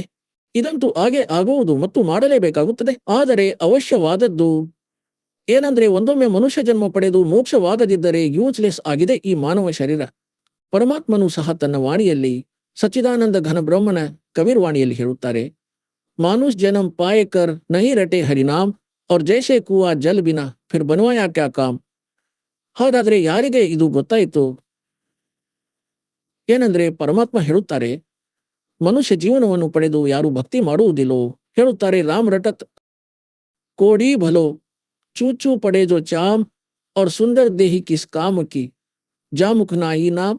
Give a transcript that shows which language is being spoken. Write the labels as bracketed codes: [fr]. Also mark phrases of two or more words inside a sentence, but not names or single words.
[kn] ಇದಂತೂ ಹಾಗೆ ಆಗುವುದು ಮತ್ತು ಮಾಡಲೇಬೇಕಾಗುತ್ತದೆ. ಆದರೆ ಅವಶ್ಯವಾದದ್ದು ಏನಂದ್ರೆ ಒಂದೊಮ್ಮೆ ಮನುಷ್ಯ ಜನ್ಮ ಪಡೆದು ಮೋಕ್ಷವಾಗದಿದ್ದರೆ ಯೂಸ್ಲೆಸ್ ಆಗಿದೆ ಈ ಮಾನವ ಶರೀರ. ಪರಮಾತ್ಮನು ಸಹ ತನ್ನ ವಾಣಿಯಲ್ಲಿ, ಸಚ್ಚಿದಾನಂದ ಘನ ಬ್ರಹ್ಮನ ಕವಿರ್ವಾಣಿಯಲ್ಲಿ ಹೇಳುತ್ತಾರೆ, [hi] मानुष जनम पायकर नहीं रटे हरिनाम और जैसे कुआ जल बिना फिर बनवाया क्या काम. [kn] ಹಾಗಾದ್ರೆ ಯಾರಿಗೆ ಇದು ಗೊತ್ತಾಯಿತು? ಏನಂದ್ರೆ ಪರಮಾತ್ಮ ಹೇಳುತ್ತಾರೆ, ಮನುಷ್ಯ ಜೀವನವನ್ನು ಪಡೆದು ಯಾರು ಭಕ್ತಿ ಮಾಡುವುದಿಲ್ಲೋ, ಹೇಳುತ್ತಾರೆ [hi] राम रटत कोढ़ी भलो चू चू पड़े जो चाम [kn] और [hi] सुंदर देही किस काम की जा मुख नाहीं नाम.